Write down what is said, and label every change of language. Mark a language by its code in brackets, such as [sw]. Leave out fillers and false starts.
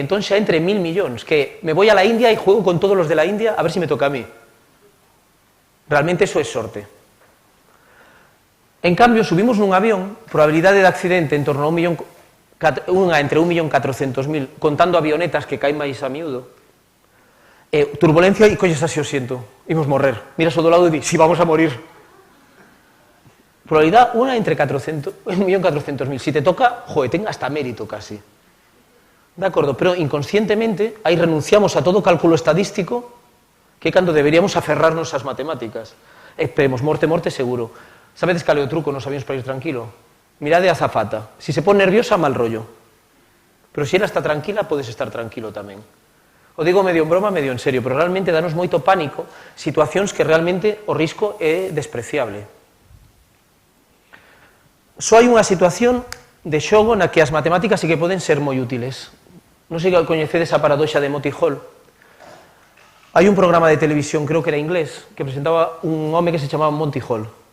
[gl] Entón xa entre 1.000 millóns, [es] que me voy a la India e juego con todos los de la India a ver si me toca a mí. [gl] Realmente eso es sorte. En cambio, subimos nun avión, probabilidade de accidente en torno a entre 1.400.000, contando avionetas que caen máis a miúdo. Turbulencia e colles así o siento, imos morrer. Miras ao do lado e di, [es] si vamos a morir. [gl] Probabilidade unha entre 1.400.000. Si te toca, joe, ten hasta mérito casi. De acordo, pero inconscientemente aí renunciamos a todo cálculo estadístico que cando deberíamos aferrarnos ás matemáticas. Esperemos, morte seguro. Sabedes cal é o truco nos avións para ir tranquilo? Mirade a azafata. Si se pon nerviosa, mal rollo. Pero se ela está tranquila, podes estar tranquilo tamén. O digo medio en broma, medio en serio, pero realmente danos moito pánico situacións que realmente o risco é despreciable. Só hai unha situación de xogo na que as matemáticas sí que poden ser moi útiles. Non sei que coñecedes a paradoxa de Monty Hall. Hai un programa de televisión, creo que era inglés, que presentaba un home que se chamaba Monty Hall.